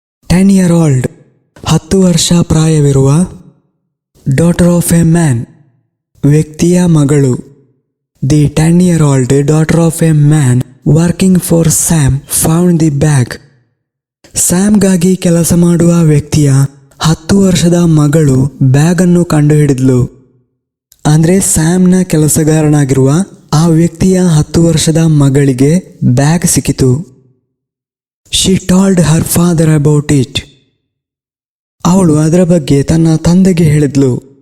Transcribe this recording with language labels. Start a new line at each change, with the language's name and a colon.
English: 10-year-old
Kannada: 10 ವರ್ಷ ಪ್ರಾಯವಿರುವ
English: daughter of a man
Kannada: ವ್ಯಕ್ತಿಯ ಮಗಳು.
English: The 10-year-old daughter of a man working for Sam found the bag.
Kannada: ಸ್ಯಾಮ್ಗಾಗಿ ಕೆಲಸ ಮಾಡುವ ವ್ಯಕ್ತಿಯ 10 ವರ್ಷದ ಮಗಳು ಬ್ಯಾಗನ್ನು ಕಂಡುಹಿಡಿದ್ಲು. ಅಂದರೆ ಸ್ಯಾಮ್ನ ಕೆಲಸಗಾರನಾಗಿರುವ ಆ ವ್ಯಕ್ತಿಯ 10 ವರ್ಷದ ಮಗಳಿಗೆ ಬ್ಯಾಗ್ ಸಿಕ್ಕಿತು.
English: She told her father about it.
Kannada: ಅವಳು ಅದರ ಬಗ್ಗೆ ತನ್ನ ತಂದೆಗೆ ಹೇಳಿದ್ಲು.